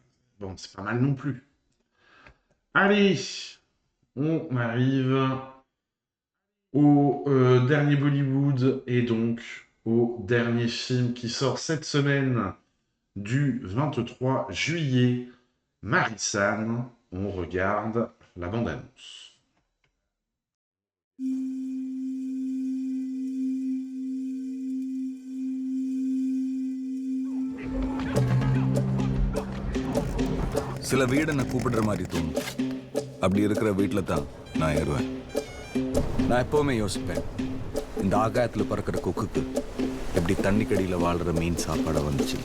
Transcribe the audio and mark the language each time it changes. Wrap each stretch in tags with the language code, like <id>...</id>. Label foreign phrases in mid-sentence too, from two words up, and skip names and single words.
<fr>Bon, c'est pas mal non plus. Allez, on arrive au dernier Bollywood et donc au dernier film qui sort cette semaine du 23 juillet. Marisan, on regarde la bande-annonce.</fr> <ta>சில வீடு நான் கூப்பிடுற மாதிரி தோணும். அப்படி இருக்கிற வீட்டில் தான் நான் ஏறுவேன். நான் எப்போவுமே யோசிப்பேன், இந்த ஆகாயத்தில் பறக்கிற கொக்குக்கு எப்படி தண்ணிக்கடியில் வாழ்கிற மீன் சாப்பாடை வந்துச்சு.</ta>